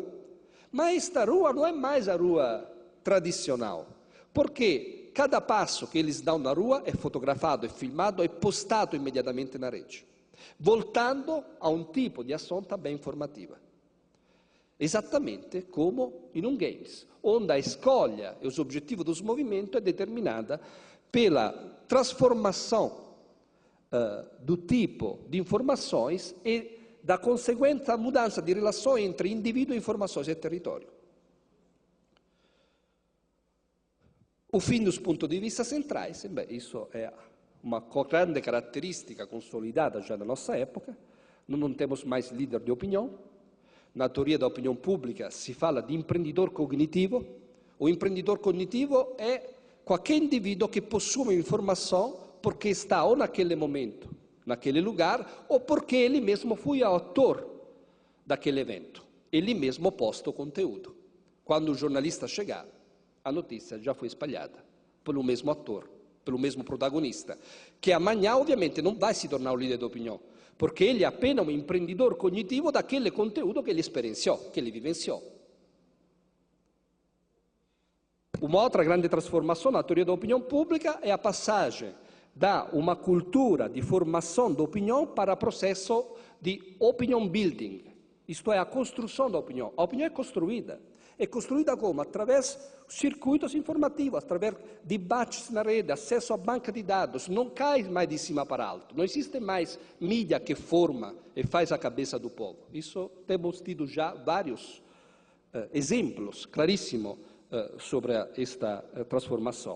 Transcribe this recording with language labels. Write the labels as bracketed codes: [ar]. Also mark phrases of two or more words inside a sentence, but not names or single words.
[pt] Mas esta rua não é mais a rua tradicional, porque cada passo que eles dão na rua é fotografado, é filmado, é postado imediatamente na rede, voltando a um tipo de ação também informativa. Exatamente como [it] in un [pt] games, onde a escolha e os objetivos dos movimentos é determinada pela transformação do tipo de informações e da conseguente mudança de relação entre indivíduo, informações e território. O fim dos pontos de vista centrais, isso é uma grande característica consolidada já na nossa época, não temos mais líder de opinião. Na teoria da opinião pública si fala [it] di imprenditore cognitivo. [pt] O empreendedor cognitivo é qualquer indivíduo que possui informação porque está ou naquele momento, naquele lugar, ou porque ele mesmo foi autor daquele evento. Ele mesmo posta o conteúdo. Quando o jornalista chegar, a notícia já foi espalhada pelo mesmo ator, pelo mesmo protagonista, que amanhã, obviamente, não vai se tornar o líder da opinião, porque ele é apenas um empreendedor cognitivo daquele conteúdo que ele experienciou, que ele vivenciou. Uma outra grande trasformação na teoria da opinião pública é a passagem da uma cultura de formação da opinião para o processo de [en] opinion building, [pt] isto é, a construção da opinião. A opinião é construída como? Através de circuitos informativos, através de debates na rede, acesso à banca de dados. Não cai mais de cima para alto. Não existe mais mídia que forma e faz a cabeça do povo. Isso temos tido já vários exemplos claríssimos sobre esta transformação.